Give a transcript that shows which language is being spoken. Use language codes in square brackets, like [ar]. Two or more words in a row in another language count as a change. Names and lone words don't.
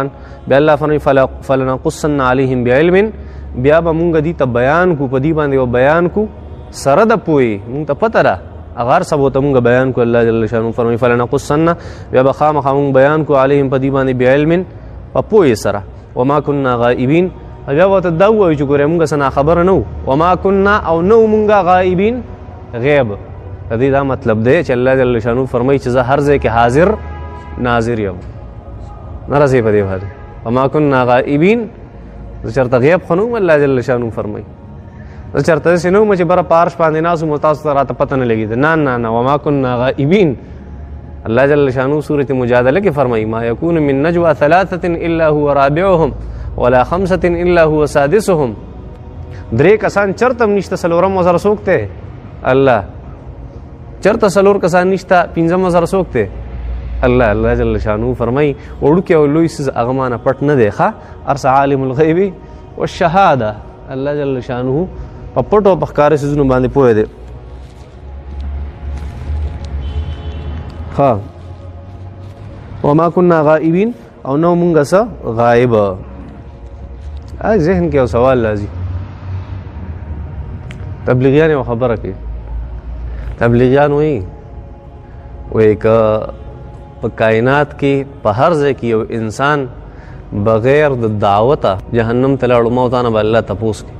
[ps] بیا الله فرمایي [ar] فلنقصن علیهم بعلم، [ps] بیا به مونږ دې ته بیان کو، په دې باندې به بیان کو سره د پوهې، مونږ ته پته ده هغه هر څه به ورته مونږ بیان کو. [ar] الله جل شانه [ps] فرمایي فلنقصن، بیا به خامخا مونږ بیان کو علیهم په دې باندې بعلم، په پوهې سره. [ar] وما كنا غائبین، [ps] بیا به ورته دا ووایو چې ګورې مونږ څه ناخبره نه وو. [ar] وما كنا [ps] او نه وو مونږ غائبین، غیب. د دې دا مطلب دی چې [ar] الله جل شانه [ps] فرمایي چې زه هر ځای کې حاضر ناظر یم، نه رسې په دې باندې. [ar] وما كنا غائبین، [ps] زه چېرته غیب خو نه وم. [ar] الله جل شانه [ps] فرمایي زه چېرته داسې نه وم چې بره په عرش باندې ناست وم تاسو ته راته پته نه لګېده. نه نه نه، [ar] وما كنا غائبین. [ps] الله جل شانه سورة مجادله کې فرمایي [ar] ما یکون من نجوى ثلاثة الا هو رابعهم ولا خمسة الا هو سادسهم. [ps] درې کسان چرته هم نشته، څلورم ورسره څوک دی؟ الله. چرته څلور کسان نشته، پنځم ورسره څوک دی؟ الله. [ar] الله جل شانه [ps] فرمایي وړوکی او لوی څیز هغه مانه پټ نه دی. ښه هر څه [ar] عالم الغیب والشهاده، الله جل شانه [ps] په پټو په ښکاره څیزونو باندې پوهه دی. ها [ar] وما كنا غائبین، [ps] او نو مونږه څه غایب. ذهن کې یو سوال راځي، تبلیغیان یو خبره کوي، تبلیغیان وایي که په کائنات کې په هر ځای کې یو انسان بغیر د دعوته جهنم ته لاړو ما ورته نه به الله تپوس کوي.